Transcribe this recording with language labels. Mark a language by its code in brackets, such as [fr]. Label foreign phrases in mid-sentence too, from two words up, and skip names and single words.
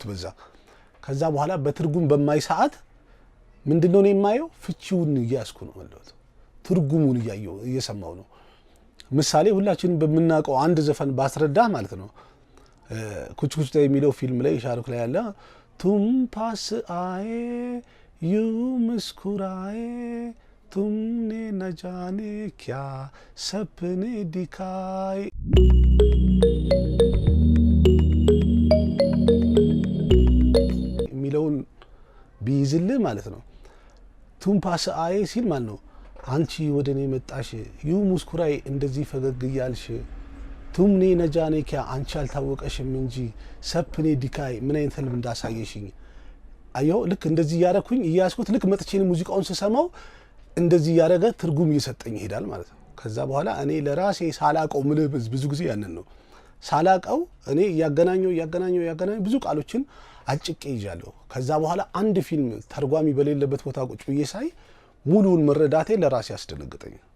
[am] በዛ። ከዛ በኋላ በትርጉም በማይ ሰዓት ምንድነው ነው የማየው ፍቺውን እያስኩ ነው ማለት ትርጉሙን እየሰማው ነው። ምሳሌ ሁላችንም በመናቀው አንድ ዘፈን ባስረዳ ማለት ነው ኩች ኩች የሚለው ፊልም ላይ ሻሩክ ላይ ያለ [hi] तुम पास आए यूं मुस्कुराए तुमने न जाने क्या सपने दिखाए [am] የሚለውን ቢይዝልህ ማለት ነው [hi] तुम पास आए [am] ሲል ማለት ነው አንቺ ወደኔ መጣሽ [hi] यूं मुस्कुराए [am] እንደዚህ ፈገግ እያልሽ ቱምኔ [hi] ना जाने क्या [am] አንቺ አልታወቀሽም እንጂ [hi] सपने दिखाए [am] ምን አይነት ህልም እንዳሳየሽኝ አየው። ልክ እንደዚህ ያረኩኝ እያስኩት ልክ መጥቼን ሙዚቃውን ስሰማው እንደዚህ ያረገ ትርጉም እየሰጠኝ ይሄዳል ማለት ነው። ከዛ በኋላ እኔ ለራሴ ሳላቀው ምን ብዙ ጊዜ ያንን ነው ሳላቀው እኔ ያገናኘው ብዙ ቃሎችን አጭቄ ይዣለሁ። ከዛ በኋላ አንድ ፊልም ተርጓሚ በሌለበት ቦታ ቁጭ ብዬ ሳይ ሙሉውን መረዳቴ ለራሴ ያስደነግጠኝ